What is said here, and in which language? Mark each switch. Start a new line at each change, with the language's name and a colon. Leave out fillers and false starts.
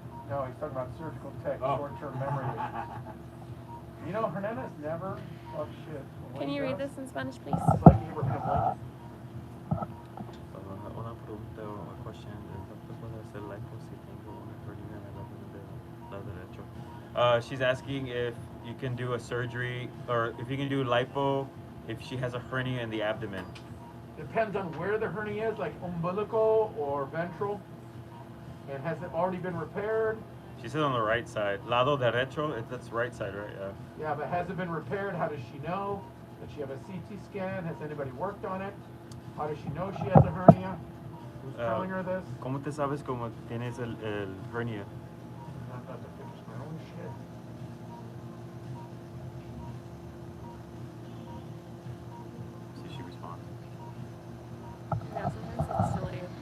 English: No, he's talking about surgical tech, Oh. short-term memory. You know, Hernandez never talks shit. Can you read this in Spanish, please? It's like he ever been a
Spanish: Una pregunta o una
English: question.
Spanish: ¿El doctor puede hacer lipo si tengo una hernia en el lado derecho?
English: She's asking if you can do a surgery, or if you can do lipo if she has a hernia in the abdomen. Depends on where the hernia is, like umbilical or ventral. And has it already been repaired? She said on the right side.
Spanish: Lado derecho,
English: that's right side, right? Yeah. Yeah, but has it been repaired? How does she know? Does she have a CT scan? Has anybody worked on it? How does she know she has a hernia? Who's telling her this?
Spanish: ¿Cómo te sabes cómo tienes el hernia?
English: I'm about to finish my own shit. See, she responds. Yeah, sometimes it's silly.